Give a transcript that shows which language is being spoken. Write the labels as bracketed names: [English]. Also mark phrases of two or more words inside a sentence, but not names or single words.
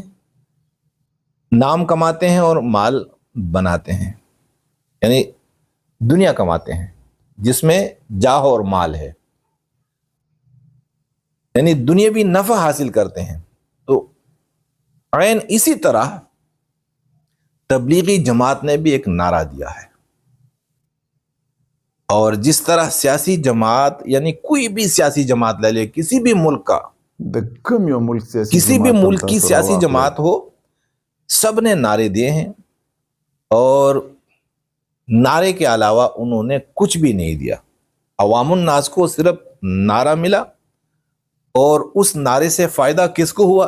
[Urdu] نام کماتے ہیں اور مال بناتے ہیں، یعنی دنیا کماتے ہیں جس میں جاہ اور مال ہے، یعنی دنیاوی نفع حاصل کرتے ہیں. تو عین اسی طرح تبلیغی جماعت نے بھی ایک نعرہ دیا ہے، اور جس طرح سیاسی جماعت یعنی کوئی بھی سیاسی جماعت لے لے، کسی بھی ملک کا، [Pashto] د کوم یو ملک سیاسي [Urdu] کسی بھی جماعت ملک کی [Pashto] تاسو سیاسی راواخلئ. [Urdu] جماعت ہو، سب نے نعرے دیے ہیں، اور نعرے کے علاوہ انہوں نے کچھ بھی نہیں دیا. عوام الناس کو صرف نعرہ ملا، اور اس نعرے سے فائدہ کس کو ہوا؟